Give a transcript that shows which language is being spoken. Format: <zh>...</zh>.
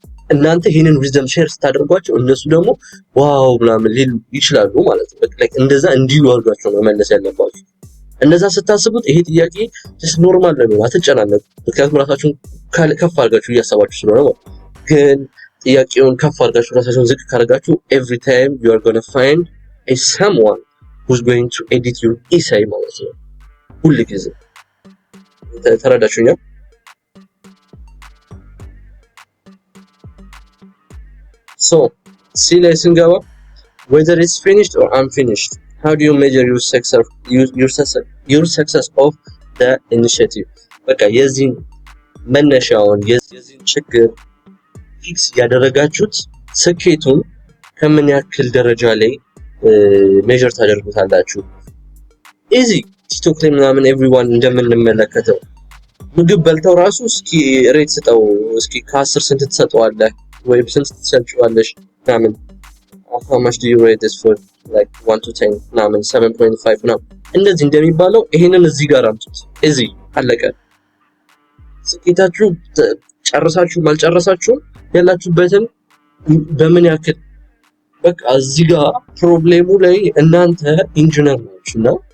<am>እናንተ ይሄንን ዊዝደም ሼር ስታደርጓቸው እነሱ ደግሞ ዋው ምናምን ሊሉ ይችላሉ ማለት ነው። በቃ እንደዛ እንዲሉ አድርጋቸው ነው መመለስ ያለባችሁ። እንደዛ ስታስቡት ይሄ ጥያቄ ጀስት ኖርማል ነው፣ አትጨናነቁ። ምክንያቱም ራሳችሁን ከፍ አድርጋችሁ እያሰባችሁ ስለሆነ ማለት ግን ጥያቄውን ከፍ አድርጋችሁ ራሳችሁን ዝቅ ካደረጋችሁ</am> <en>every time you are going to find a someone who's going to edit your essay</en> <am>ማለት ነው። ሁሉ ጊዜ ተረዳችሁኛ?</am> <en>So see</en> <am>ላይ ስንገባ</am> <en>whether it's finished or unfinished, how do you measure your success of the initiative?</en> <am>በቃ የዚህን መነሻውን የዚህን ችግር ፊክስ ያደረጋችሁት ስኬቱን ከምን ያክል ደረጃ ላይ ሜጀር ታደርጉታላችሁ? ኢዚ ቲክቶክ ላይ ምናምን ኤቭሪዋን እንደምንመለከተው ምግብ በልተው ራሱ እስኪ ሬት ስጠው፣ እስኪ ከ10 ስንት ትሰጠዋለህ ወይም ስንት ትሰጪዋለሽ ምናምን</am> <en>how much do you rate this food like 1 to 10</en> <am>ምናምን 7.5 ምናምን እንደዚህ እንደሚባለው ይሄንን እዚህ ጋር አምጡት። እዚህ አለቀ። ስኬታችሁ ጨርሳችሁ ማልጨረሳችሁ ያላችሁበትን በምን ያክል በቃ እዚህ ጋር ፕሮብሌሙ ላይ እናንተ ኢንጂነር ናችሁና</am>